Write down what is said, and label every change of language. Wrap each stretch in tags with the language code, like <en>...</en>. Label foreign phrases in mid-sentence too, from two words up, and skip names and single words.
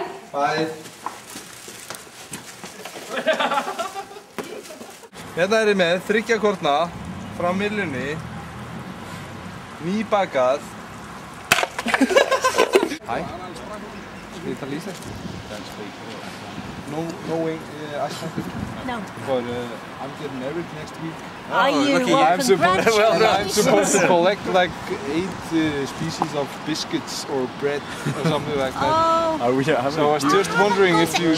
<en>Bye.</en> <is>Hérna er ég með 3 korna frá Millunni. Nýbakað. Hæ. Skal ég tala íslensku?</is> <en>Knowing Icelandic? No. But I'm getting married next week. Are you? Lucky. Well, I'm supposed congratulations. to collect like 8 species of biscuits or bread or something like that. Oh. So I was just wondering if you...</en>